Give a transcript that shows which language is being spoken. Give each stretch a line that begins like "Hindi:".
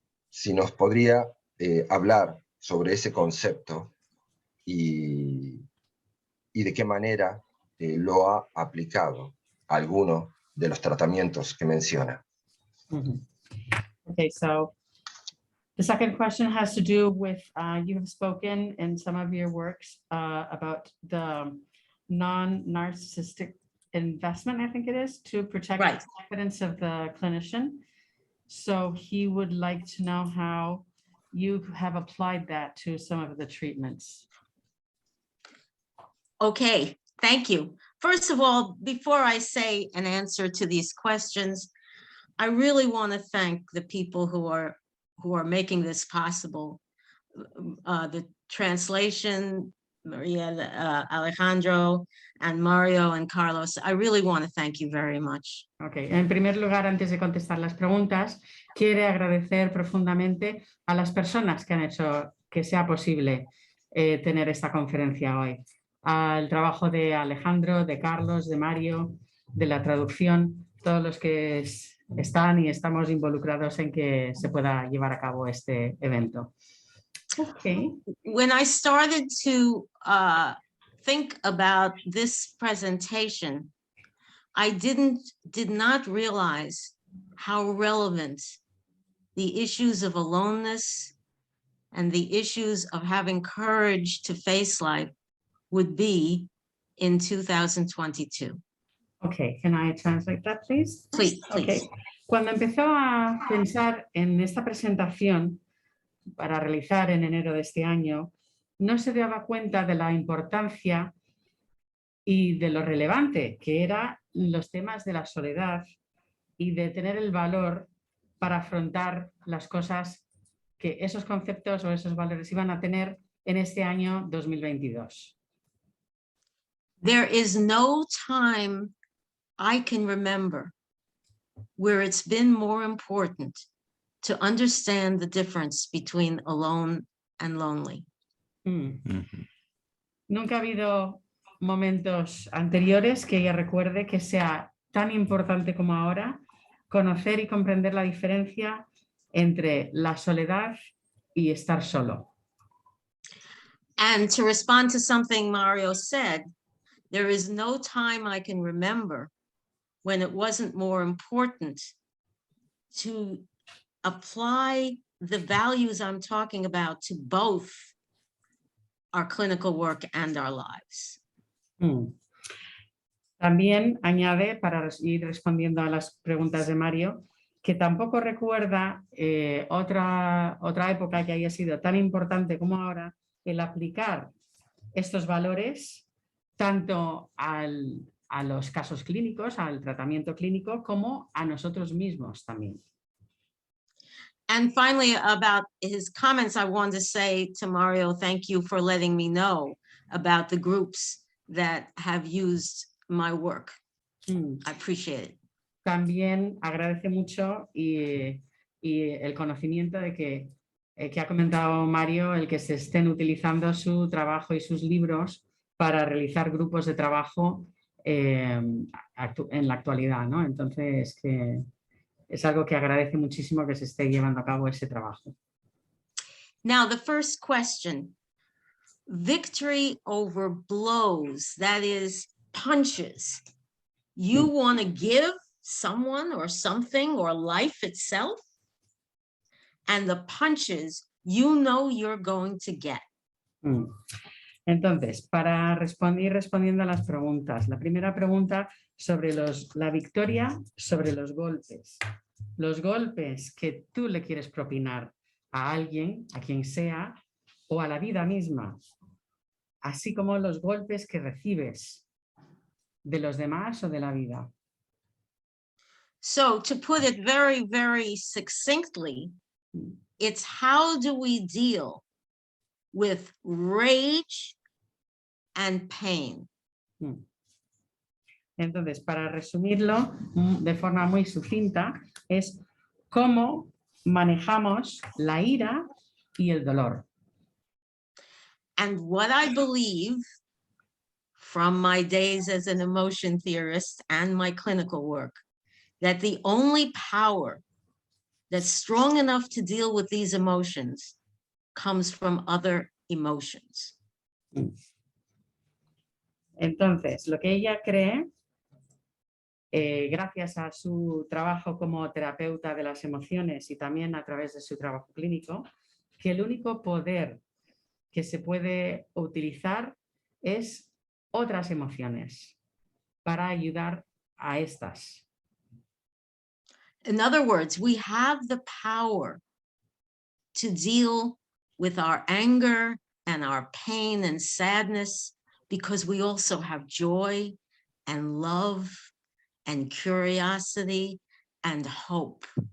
Spanish: Si nos podría hablar sobre ese concepto y de qué manera lo ha aplicado a alguno de los tratamientos que menciona. Mhm.
English: Okay, so the second question has to do with, you have spoken in some of your works about the non-narcissistic investment, I think it is, to protect Right. the confidence of the clinician. So he would like to know how you have applied that to some of the treatments. Okay, thank you. First of all, before I say an answer to these questions, I really want to thank the people who are making this possible. The translation, Maria, Alejandro, and Mario and Carlos. I really want to thank you very much. Okay.
Spanish: En primer lugar, antes de contestar las preguntas, quiere agradecer profundamente a las personas que han hecho que sea posible tener esta conferencia hoy. Al trabajo de Alejandro, de Carlos, de Mario, de la traducción, todos los que están y estamos involucrados en que se pueda llevar a cabo este evento.
English: Okay. When I started to think about this presentation, I did not realize how relevant the issues of aloneness and the issues of having courage to face life would be in 2022. Okay, can I translate that, please? Please, please. Okay.
Spanish: Cuando empezó a pensar en esta presentación para realizar en enero de este año, no se daba cuenta de la importancia y de lo relevante que eran los temas de la soledad y de tener el valor para afrontar las cosas que esos conceptos o esos valores iban a tener en este año 2022.
English: There is no time I can remember where it's been more important to understand the difference between alone and lonely.
Spanish: Nunca ha habido momentos anteriores que ella recuerde que sea tan importante como ahora conocer y comprender la diferencia entre la soledad y estar solo.
English: And to respond to something Mario said, there is no time I can remember when it wasn't more important to apply the values I'm talking about to both our clinical work and our lives.
Spanish: También añade, para ir respondiendo a las preguntas de Mario, que tampoco recuerda otra época que haya sido tan importante como ahora el aplicar estos valores tanto a los casos clínicos, al tratamiento clínico, como a nosotros mismos también.
English: And finally, about his comments, I wanted to say to Mario, thank you for letting me know about the groups that have used my work. I appreciate it.
Spanish: También agradece mucho y el conocimiento de que ha comentado Mario, el que se estén utilizando su trabajo y sus libros para realizar grupos de trabajo en la actualidad, ¿no? Entonces, que es algo que agradece muchísimo que se esté llevando a cabo ese trabajo.
English: Now, the first question, victory over blows, that is punches. You want to give someone or something or life itself, and the punches you know you're going to get.
Spanish: Entonces, para ir respondiendo a las preguntas, la primera pregunta sobre la victoria sobre los golpes. Los golpes que tú le quieres propinar a alguien, a quien sea, o a la vida misma, así como los golpes que recibes de los demás o de la vida.
English: So, to put it very, very succinctly, it's how do we deal with rage and pain.
Spanish: Entonces, para resumirlo de forma muy sucinta, es cómo manejamos la ira y el dolor.
English: And what I believe from my days as an emotion theorist and my clinical work, that the only power that's strong enough to deal with these emotions comes from other emotions.
Spanish: Entonces, lo que ella cree, gracias a su trabajo como terapeuta de las emociones y también a través de su trabajo clínico, que el único poder que se puede utilizar es otras emociones para ayudar a estas.
English: In other words, we have the power to deal with our anger and our pain and sadness because we also have joy and love and curiosity and hope.